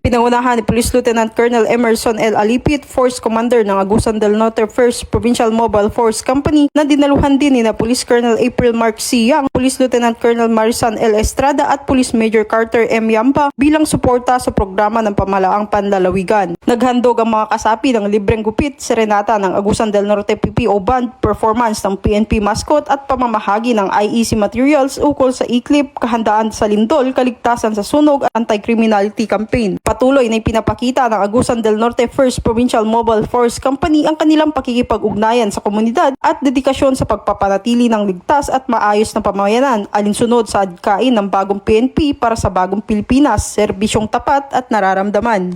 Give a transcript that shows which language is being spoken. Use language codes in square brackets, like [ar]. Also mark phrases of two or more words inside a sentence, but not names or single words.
[tl] Pinangunahan ni Police Lieutenant Colonel Emerson L. Alipit, Force Commander ng Agusan del Norte 1st Provincial Mobile Force Company na dinaluhan din ni na Police Colonel April Mark C. Yang, Police Lieutenant Colonel Marisan L. Estrada at Police Major Carter M. Yampa bilang suporta sa programa ng pamalaang panlalawigan. Naghandog ang mga kasapi ng libreng gupit, serenata ng Agusan del Norte PPO Band, performance ng PNP mascot at pamamahagi ng [en] IEC materials [tl] ukol sa ICLIP, kahandaan sa lindol, kaligtasan sa sunog at [en] anti-criminality campaign. [tl] Patuloy na ipinapakita ng Agusan del Norte 1st Provincial Mobile Force Company ang kanilang pakikipag-ugnayan sa komunidad at dedikasyon sa pagpapanatili ng ligtas at maayos na pamayanan alinsunod sa adkain ng bagong PNP para sa bagong Pilipinas, serbisyong tapat at nararamdaman.